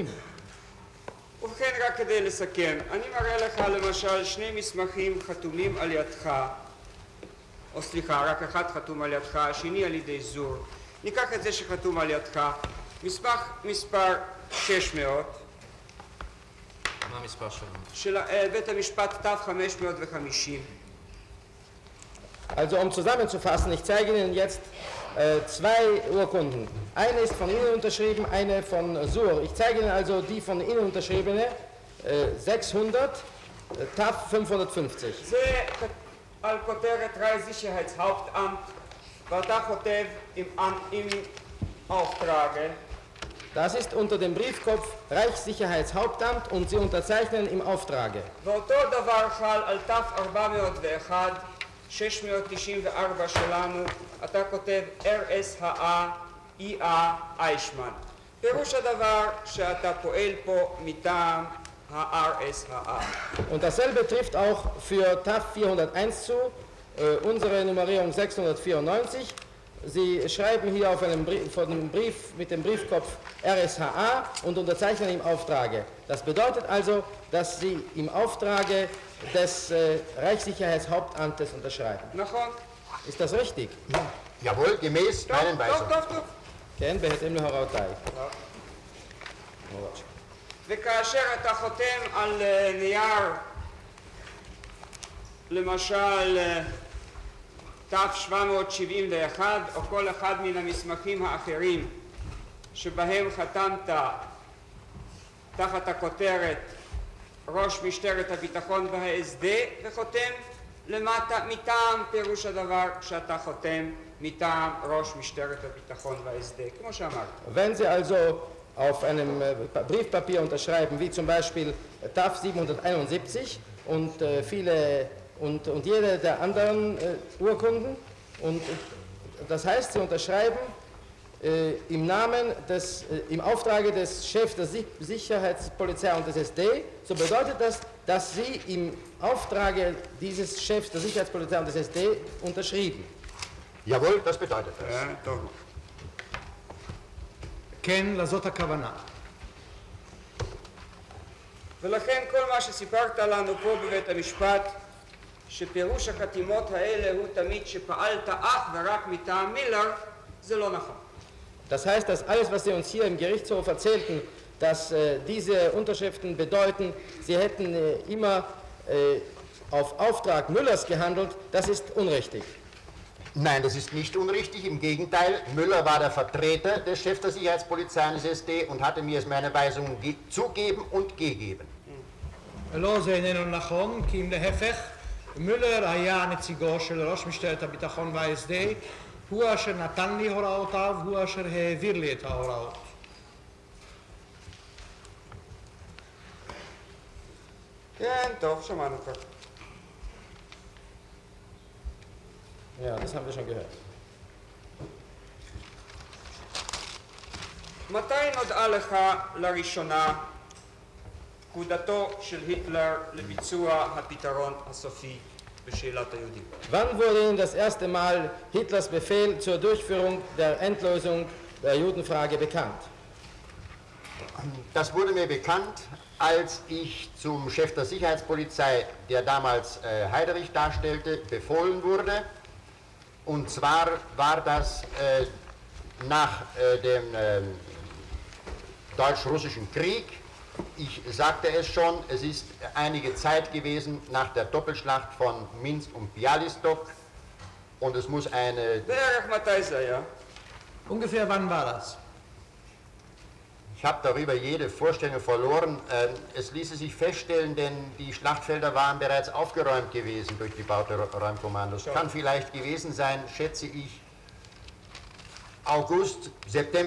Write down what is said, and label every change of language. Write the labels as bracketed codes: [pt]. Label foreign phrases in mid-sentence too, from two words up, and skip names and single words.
[he] ובכן, רק כדי לסכם, אני מראה לך למשל שני מסמכים חתומים על ידך, או סליחה, רק אחד חתום על ידך, השני על ידי זור. ניקח את זה שחתום על ידך, מסמך מספר 600 מה המספר שלנו? של בית המשפט תו 550. [de] Also um zusammenzufassen, ich zeige Ihnen jetzt zwei Urkunden. Eine ist von Ihnen unterschrieben, eine von Sur. Ich zeige Ihnen also die von Ihnen unterschriebene 600, TAF 550. [he] זה על כותרת רייכssicherheitshauptamt, ואתה כותב עם auftrage. [de] Das ist unter dem Briefkopf Reichssicherheitshauptamt und Sie unterzeichnen im Auftrage. [he] ואותו דבר חל על תו 401, 694 שלנו, אתה כותב RSHA EA איישמן. פירוש הדבר שאתה פועל פה מטעם ה-RSHA. [de] Und dasselbe trifft auch für TAF 401 zu, unsere Nummerierung 694. Sie schreiben hier auf einem Brief mit dem Briefkopf RSHA und unterzeichnen im Auftrage. Das bedeutet also, dass Sie im Auftrage des Reichssicherheitshauptamtes unterschreiben. [he] נכון? [de] Ist das richtig? Jawohl, gemäß meinen Weisungen. [he] טוב. כן, בהתאם להוראותיי. וכאשר אתה חותם על נייר, למשל תו 771 או כל אחד מן המסמכים האחרים שבהם חתמת תחת הכותרת ראש משטרת הביטחון וההסדר וחותם למטה מטעם, פירוש הדבר שאתה חותם מטעם ראש משטרת הביטחון וההסדר, כמו שאמרת. [de] Wenn Sie also auf einem Briefpapier unterschreiben, wie zum Beispiel TAF 771 und und jede der anderen Urkunden, und das heißt, Sie unterschreiben im Namen im Auftrage des Chefs der Sicherheitspolizei und des SD, so bedeutet das, dass Sie im Auftrage dieses Chefs der Sicherheitspolizei und des SD unterschrieben. Jawohl, das bedeutet das. [he] טוב. כן, לזאת הכוונה. ולכן כל מה שסיפרת לנו פה בבית המשפט, שפירוש החתימות האלה הוא תמיד שפעלת אך ורק מטעם מילר, זה לא נכון. [de] Das heißt, dass alles, was Sie uns hier im Gerichtshof erzählten, dass diese Unterschriften bedeuten, Sie hätten immer auf Auftrag Müllers gehandelt, das ist unrichtig. Nein, das ist nicht unrichtig. Im Gegenteil, Müller war der Vertreter des Chefs der Sicherheitspolizei des SD und hatte mir meine Weisungen zugeben und gegeben. [he] לא, זה איננו נכון, כי אם להפך, מולר היה נציגו של ראש משטרת הביטחון וה-SD, הוא אשר נתן לי הוראותיו, הוא אשר העביר לי את ההוראות. כן, טוב, שמענו כבר. [de] Ja, das haben wir schon gehört. [he] מתי נודעה לך לראשונה פקודתו של היטלר לביצוע הפתרון הסופי בשאלת היהודים? [de] Wann wurde Ihnen das erste Mal Hitlers Befehl zur Durchführung der Endlösung der Judenfrage bekannt? Das wurde mir bekannt, als ich zum Chef der Sicherheitspolizei, der damals Heiderich darstellte, befohlen wurde. Und zwar war das nach dem Deutsch-Russischen Krieg. Ich sagte es schon, es ist einige Zeit gewesen nach der Doppelschlacht von Minsk und Bialystok. Und es muss eine... [he] בערך מתי זה היה? [de] ungefähr wann war das? Ich habe darüber jede Vorstellung verloren. Es ließe sich feststellen, denn die Schlachtfelder waren bereits aufgeräumt gewesen durch die Bauteräumkommandos. Kann vielleicht gewesen sein, schätze ich, August, September.